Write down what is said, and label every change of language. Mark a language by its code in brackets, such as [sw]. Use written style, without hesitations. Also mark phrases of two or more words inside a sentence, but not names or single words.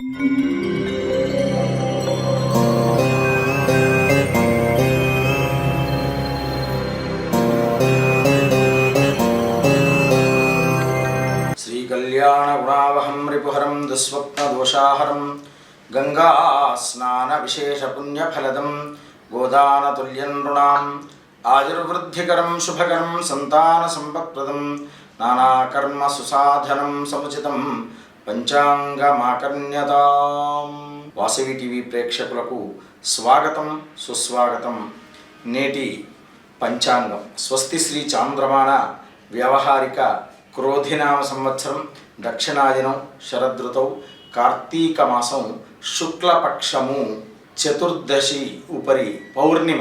[sa] कल्याणगुणावहं रिपुहरं दुःस्वप्नदोषाहरं गंगा स्नान विशेष पुण्यफलदं गोदानतुल्यं नृणाम् आयुर्वृद्धिकरं शुभकरं संतानसंपत्प्रदं नानाकर्म सुसाधनं समुचितं పంచాంగమాకర్ణ్యతాం. [te] వాసవి టీవీ ప్రేక్షకులకు స్వాగతం సుస్వాగతం. నేటి పంచాంగం స్వస్తి శ్రీ చాంద్రమాన వ్యవహారిక క్రోధినామ సంవత్సరం దక్షిణాయనం శరదృతౌ కార్తీక మాసం శుక్లపక్షము చతుర్దశి ఉపరి పౌర్ణిమ.